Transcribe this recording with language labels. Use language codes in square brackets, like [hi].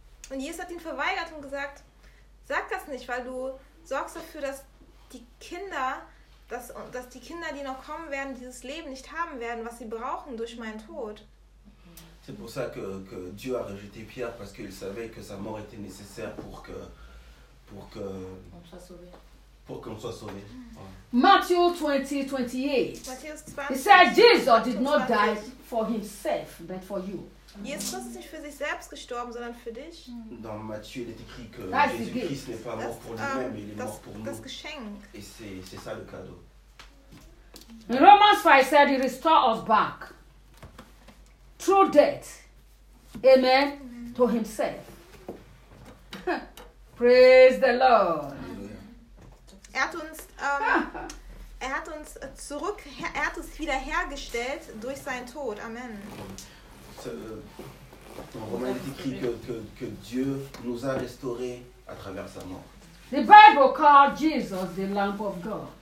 [de] Und Jesus hat ihn verweigert und gesagt, sag das nicht, weil du sorgst dafür, dass die Kinder, die noch kommen werden, dieses Leben nicht haben werden, was sie brauchen durch meinen Tod. [fr] C'est pour ça que Dieu a rejeté Pierre parce qu'il savait que sa mort était nécessaire pour qu'on soit sauvé. [en] Matthew 20:28. He said Jesus did not die for himself but for you. [fr] Jésus n'est pas pour [de] sich selbst gestorben, sondern für dich. [fr] Dans Matthieu, il est écrit que Jésus-Christ n'est pas mort pour lui-même, mais il est mort pour nous. [de] Das Geschenk. [fr] Et c'est ça le cadeau. [en] In Romans 5, he said, he restored us back through death. Amen. Amen. To himself. Praise the Lord. [de] Er hat uns zurück, er hat uns wiederhergestellt durch seinen Tod. [en] Amen. [fr] Dans Romains, il est écrit que Dieu nous a restaurés à travers sa mort. [en] The Bible calls Jesus the Lamb of God.